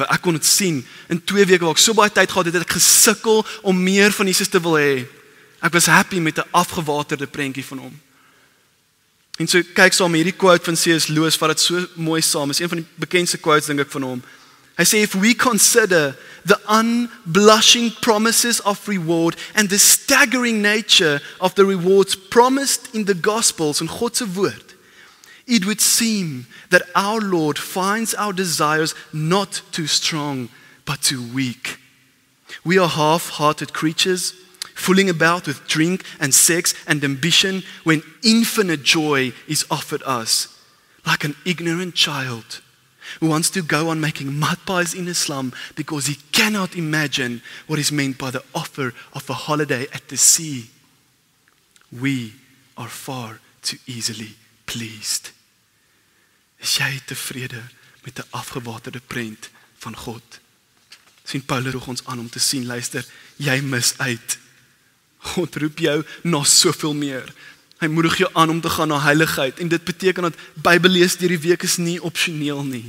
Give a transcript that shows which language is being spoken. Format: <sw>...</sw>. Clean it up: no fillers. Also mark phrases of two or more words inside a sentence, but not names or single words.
<af>Ek kon dit sien. In 2 weke waar ek so baie tyd gehad het, ek gesukkel om meer van Jesus te wil hê. Ek was happy met 'n afgewaterde prentjie van hom. En so kyk saam hierdie quote van C.S. Lewis, vat dit so mooi saam. Is een van die bekendste quotes dink ek van hom. Hy sê,</af> <en>if we consider the unblushing promises of reward and the staggering nature of the rewards promised in the Gospels, in</en> <af>God se woord,</af> <en>it would seem that our Lord finds our desires not too strong, but too weak. We are half-hearted creatures, fooling about with drink and sex and ambition when infinite joy is offered us, like an ignorant child who wants to go on making mud pies in Islam because he cannot imagine what is meant by the offer of a holiday at the sea. We are far too easily pleased.</en> <af>Is jy tevrede met 'n afgewaterde prent van God? Sien, Paulus roep ons aan om te sien, luister, jy mis uit. God roep jou na soveel meer. Hy moedig jou aan om te gaan na heiligheid, en dit beteken dat Bybellees deur die week is nie opsioneel nie.</af>